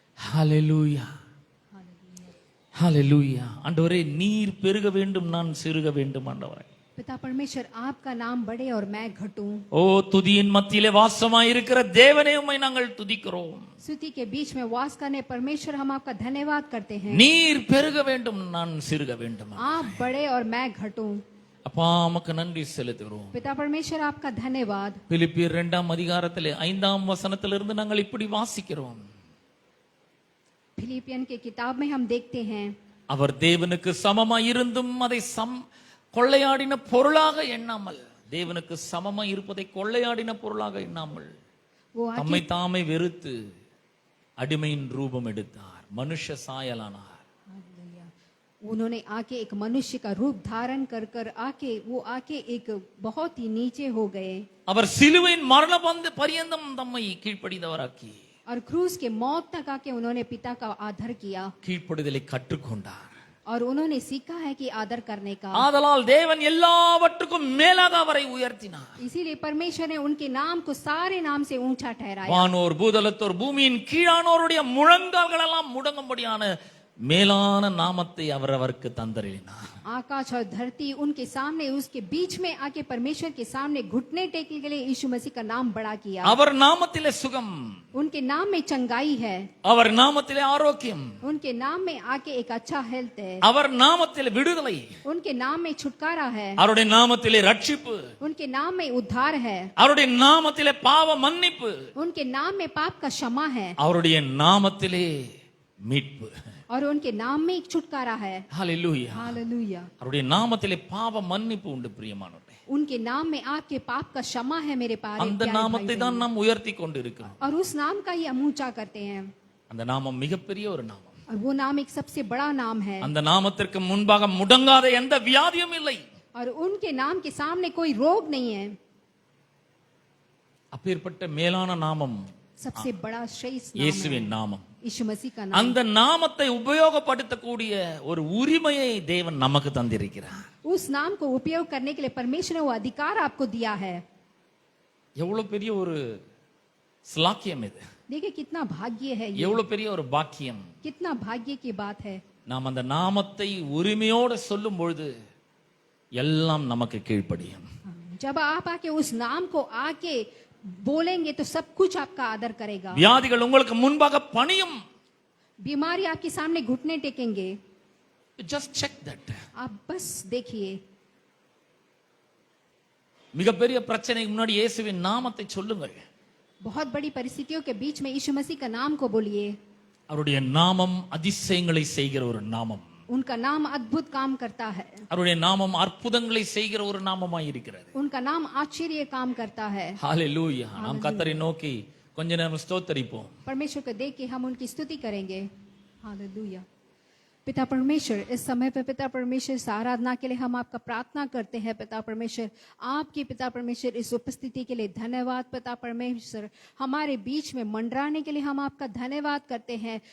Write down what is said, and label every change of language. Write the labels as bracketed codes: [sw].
[ta] ஹalleluya, ஹalleluya. ஆண்டவரே, நீர் பெருக வேண்டும், நான் சிறுக வேண்டும். ஆண்டவரே, [hi] पिता परमेश्वर आपका नाम बढ़े और मैं घटूं। [ta] ஓ துதியின் மத்தியிலே வாசமாயிருக்கிற தேவனே, உம்மை நாங்கள் துதிக்கிறோம். [hi] स्तुति के बीच में वास करने परमेश्वर हम आपका धन्यवाद करते हैं। [ta] நீர் பெருக வேண்டும், நான் சிறுக வேண்டும். [hi] आप बढ़े और मैं घटूं। [ta] அப்பா, உமக்கு நன்றி செலுத்துகிறோம். [hi] पिता परमेश्वर आपका धन्यवाद। [ta] பிலிப்பியர் 2ஆம் அதிகாரத்திலே 5ஆம் வசனத்திலிருந்து நாங்கள் இப்படி வாசிக்கிறோம். [hi] फिलिपियन के किताब में हम देखते हैं, [ta] அவர் தேவனுக்கு சமமாய் இருந்தும் அதை கொள்ளையாடின பொருளாக எண்ணாமல், தேவனுக்கு சமமாய் இருப்பதை கொள்ளையாடின பொருளாக எண்ணாமல் [hi] वो [ta] தம்மை தாமே வெறுத்து அடிமையின் ரூபம் எடுத்தார், மனுஷ சாயலானார். [hi] उन्होंने आके एक मनुष्य का रूप धारण कर कर आके एक बहुत ही नीचे हो गए [ta] அவர் சிலுவையின் மரண பரியந்தம் தம்மை கீழ்ப்படிந்தவராக்கி, [hi] और क्रूस के मौत तक आके उन्होंने पिता का आदर किया [ta] கீழ்ப்படிதலை கற்றுக்கொண்டார். [hi] और उन्होंने सीखा है कि आदर करने का। [ta] ஆதலால் தேவன் எல்லாவற்றுக்கும் மேலாக அவரை உயர்த்தினார். [hi] इसीलिए परमेश्वर ने उनके नाम को सारे नाम से ऊंचा ठहराया। [ta] வானோர் பூதலத்தோர் பூமியின் கீழானோருடைய முழங்கால்கள் எல்லாம் முடங்கும்படியான மேலான நாமத்தை அவர் அவருக்கு தந்தருளினார். [hi] आकाश और धरती उनके सामने, उसके बीच में आके परमेश्वर के सामने घुटने टेकने के लिए यीशु मसीह का नाम बड़ा किया। [ta] அவர் நாமத்திலே சுகம், [hi] उनके नाम में चंगाई है, [ta] அவர் நாமத்திலே ஆரோக்கியம், [hi] उनके नाम में आके एक अच्छा हेल्थ है, [ta] அவர் நாமத்திலே விடுதலை, [hi] उनके नाम में छुटकारा है, [ta] அவருடைய நாமத்திலே ரட்சிப்பு, [hi] उनके नाम में उद्धार है, [ta] அவருடைய நாமத்திலே பாவ மன்னிப்பு, [hi] उनके नाम में पाप का क्षमा है, [ta] அவருடைய நாமத்திலே மீட்பு. [hi] और उनके नाम में एक छुटकारा है। [ta] ஹalleluya. [hi] हालेलुया। [ta] அவருடைய நாமத்திலே பாவ மன்னிப்பு உண்டு. பிரியமானவர்களே, [hi] उनके नाम में आपके पाप का क्षमा है मेरे प्यारे [ta] அந்த நாமத்தை தான் நாம் உயர்த்தி கொண்டிருக்கிறோம். [hi] और उस नाम का ही हम ऊंचा करते हैं। [ta] அந்த நாமம் மிகப்பெரிய ஒரு நாமம். [hi] और वो नाम एक सबसे बड़ा नाम है। [ta] அந்த நாமத்திற்கு முன்பாக முடங்காத எந்த வியாதியும் இல்லை. [hi] और उनके नाम के सामने कोई रोग नहीं है। [ta] அப்பேற்பட்ட மேலான நாமம் [hi] सबसे बड़ा श्रेष्ठ नाम [ta] இயேசுவின் [hi] है [ta] நாமம். [hi] यीशु मसीह का नाम। [ta] அந்த நாமத்தை உபயோகப்படுத்தக்கூடிய ஒரு உரிமையை தேவன் நமக்கு தந்திருக்கிறார். [hi] उस नाम को उपयोग करने के लिए परमेश्वर ने वो अधिकार आपको दिया है। [ta] எவ்வளவு பெரிய ஒரு ஸ்லாக்கியம் இது, [hi] देखिए कितना भाग्य है ये, [ta] எவ்வளவு பெரிய ஒரு பாக்கியம். [hi] कितना भाग्य की बात है। [ta] நாம் அந்த நாமத்தை உரிமையோடு சொல்லும் பொழுது எல்லாம் நமக்கு கீழ்ப்படியும். [hi] जब आप आके उस नाम को आके बोलेंगे तो सब कुछ आपका आदर करेगा। [ta] வியாதிகள் உங்களுக்கு முன்பாக பணியும். [hi] बीमारी आपके सामने घुटने टेकेंगे। [en] Just check that. [hi] आप बस देखिए, [ta] மிகப்பெரிய பிரச்சனைக்கு முன்னாடி இயேசுவின் நாமத்தை சொல்லுங்கள். [hi] बहुत बड़ी परिस्थितियों के बीच में यीशु मसीह का नाम को बोलिए। [ta] அவருடைய நாமம் அதிசயங்களை செய்கிற ஒரு நாமம். [hi] उनका नाम अद्भुत काम करता है। [ta] அவருடைய நாமம் அற்புதங்களை செய்கிற ஒரு நாமமாய் இருக்கிறது. [hi] उनका नाम आश्चर्य काम करता है। [ta] ஹalleluya. நாம் கர்த்தரை நோக்கி கொஞ்ச நேரம் ஸ்தோத்திரிப்போம். [hi] परमेश्वर को देख के हम उनकी स्तुति करेंगे। हालेलुया। पिता परमेश्वर, इस समय पे पिता परमेश्वर इस आराधना के लिए हम आपका प्रार्थना करते हैं। पिता परमेश्वर, आपकी पिता परमेश्वर इस उपस्थिति के लिए धन्यवाद। पिता परमेश्वर, हमारे बीच में मंडराने के लिए हम आपका धन्यवाद करते हैं।